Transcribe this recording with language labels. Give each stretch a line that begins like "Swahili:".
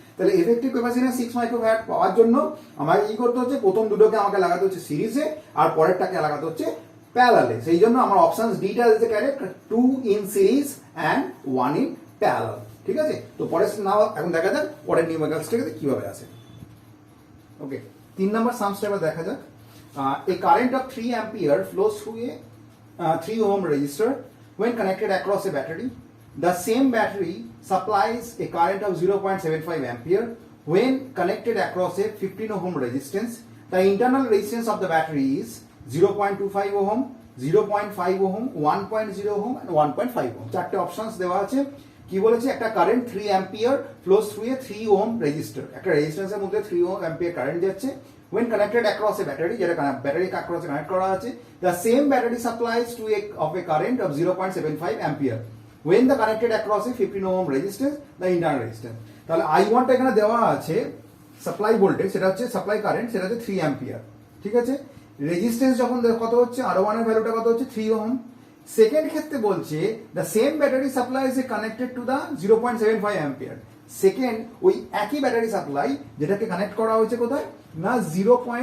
Bangla: তাহলে effective capacitance 6 microfarad পাওয়ার জন্য আমাকে কি করতে হচ্ছে, প্রথম দুটোকে আমাকে লাগাতে হচ্ছে সিরিজে আর পরেরটাকে লাগাতে হচ্ছে প্যারালালে। সেই জন্য আমার option ডিটা
English: Is the correct, 2 in series and 1 in parallel.
Bangla: ঠিক আছে, তো পরের নাও এখন দেখা যাক পরের নিউমেরিক্যালসটাকে কিভাবে আসে। ওকে, 3 নম্বর সামসটা এবার দেখা যাক।
English: A current of 3 ampere flows through a 3 ohm resistor when connected across a battery. The same battery supplies a current of 0.75 ampere when connected across a 15 ohm resistance. The internal resistance of the battery is 0.25 ohm, 0.5 ohm, 1.0 ohm and 1.5 ohm.
Bangla: চারটে options দেওয়া আছে। কি বলেছে, একটা current 3 ampere
English: flows through a 3 ohm resistor,
Bangla: একটা রেজিস্ট্যান্সের মধ্যে 3 ampere current যাচ্ছে
English: when connected across a battery,
Bangla: যেটা ব্যাটারি across কানেক্ট করা আছে।
English: the same battery supplies to a current of 0.75 ampere when the connected across a 15 ohm resistance, the internal resistance.
Bangla: তাহলে I1 টা এখানে দেওয়া আছে সাপ্লাই ভোল্টেজ, সেটা হচ্ছে সাপ্লাই কারেন্ট, সেটা হচ্ছে 3 অ্যাম্পিয়ার। ঠিক আছে, রেজিস্ট্যান্স যখন কত হচ্ছে, R1 এর ভ্যালুটা কত হচ্ছে 3 ওহম। সেকেন্ড ক্ষেত্রে বলছে
English: The same battery supply is connected to the 0.75 ampere.
Bangla: Second ওই একই ব্যাটারি সাপ্লাই যেটাকে কানেক্ট করা হয়েছে কোথায় না 0.